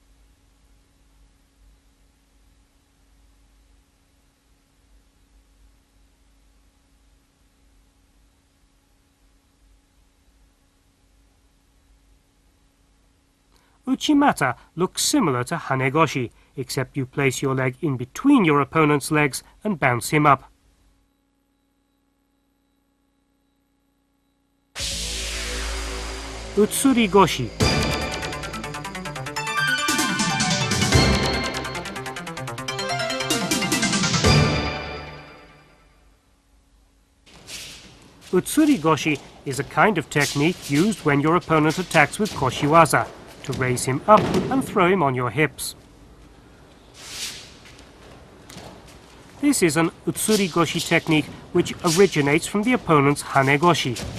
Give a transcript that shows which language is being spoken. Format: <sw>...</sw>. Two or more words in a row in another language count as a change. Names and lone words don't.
<en>Uchimata looks similar to Hane-goshi, except you place your leg in between your opponent's legs and bounce him up. Utsuri-goshi. Utsuri-goshi is a kind of technique used when your opponent attacks with koshi-waza, to raise him up and throw him on your hips. This is an Utsuri-goshi technique which originates from the opponent's Hane-goshi.</en>